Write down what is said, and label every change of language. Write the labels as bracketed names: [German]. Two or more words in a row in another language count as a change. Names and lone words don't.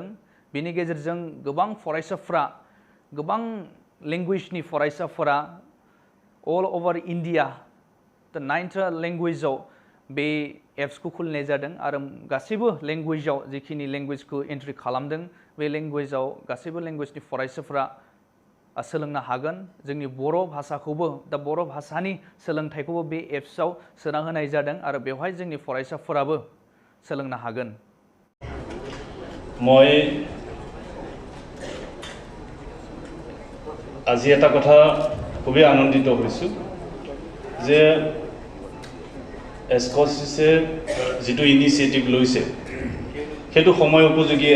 [Bodo] बेनि गेजेरजों गोबां फरायसाफोरा, गोबां लेंगुवेजनि फरायसाफोरा [English] all over India [Bodo] 9टा लेंगुवेजाव बे एप्सखौ खुलिनाय जादों आरो गासैबो लेंगुवेजाव जिखिनि लेंगुवेजखौ एन्ट्रि खालामदों बे लेंगुवेजाव गासैबो लेंगुवेजनि फरायसाफोरा सोलोंनो हागोन। जोंनि बर' भाषाखौबो, दा बर' भाषानि सोलोंथाइखौबो बे एप्सआव सोना होनाय जादों आरो बेवहाय जोंनि फरायसाफोराबो सोलोंनो हागोन। [Assamese] মই আজি এটা কথা খুবই আনন্দিত হৈছোঁ যে এসকচিছে যেটো ইনিচিয়েটিভ লৈছে সেইটো সময় উপযোগী